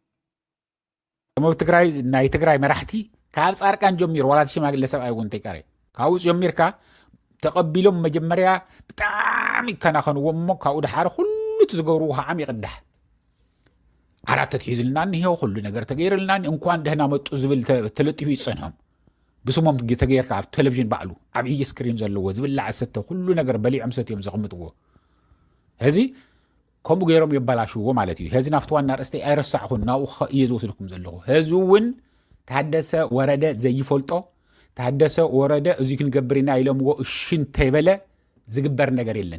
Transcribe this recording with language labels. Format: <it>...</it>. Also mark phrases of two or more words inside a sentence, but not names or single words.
<ti>ደሞ ትግራይ ናይ ትግራይ መራሕቲ ካብ ጻርቃን ጀሚሩ ዋላ ሽማግለ ሰብኣይ እውን ተይቀረ ካብኡ ጀሚርካ ተቐቢሎም መጀመርያ ብጣዕሚ ይከናኸንዎም እሞ ካብኡ ድሓር ኩሉ ዝገብርዎ ከዓ ይቕዳሕ ዓራት ተትሒዝልና እኒሄው ኩሉ ነገር ተገይርልና</ti> <am>እንኳን ደህና መጡ</am> <ti>ዝብል ተለጢፉ ይፀንሖም ብስሞም ተገይርካ ኣብ ቴሌቪዥን ባዕሉ ዓብዪ ስክሪን ዘለዎ ዝብላዕ ሰተ ኩሉ ነገር በሊዖም ሰትዮም ዘቕምጥዎ ህዚ ከምኡ ገይሮም የበላሽዎ ማለት እዩ። ህዚ ናፍቲ ዋና ርእስተይ ኣይረሳዕኹን ናብኡ እየ ዝወስድኩም ዘለኹ። ህዚ እውን ታደሰ ወረደ ዘይፈልጦ ታደሰ ወረደ እዙይ ክንገብር ኢና ኢሎምዎ እሺ እንተይበለ ዝግበር ነገር የለን።</ti>